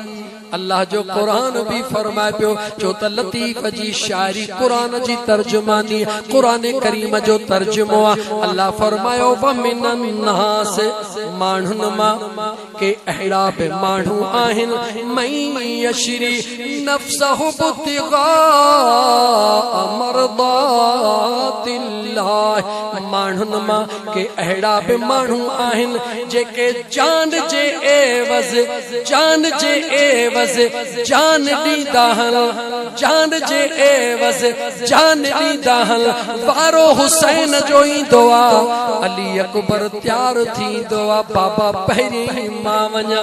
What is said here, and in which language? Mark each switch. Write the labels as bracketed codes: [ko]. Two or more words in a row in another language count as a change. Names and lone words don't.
[sd] अल्लाह जो कुरान भी फरमाए पियो जो त लतीफ़ जी शायरी कुरान जी तर्जुमानी कुरान करीम जो तर्जुमो आ। अल्लाह फरमायो [ar] ومن الناس [sd] माण्हुनि मां के अहिड़ा बि माण्हू आहिनि [ar] من يشري نفسه ابتغاء مرضات الله. [sd] माण्हुनि मां के अहिड़ा बि माण्हू आहिनि जेके जान जे एवज़ जान जे एवज़ जान ॾींदा आहिनि, जान जे एवज़ जान ॾींदा आहिनि। वारो हुसैन जो ईंदो आहे, अली अकबर तैयार थींदो आहे, बाबा पहिरीं मां वञा।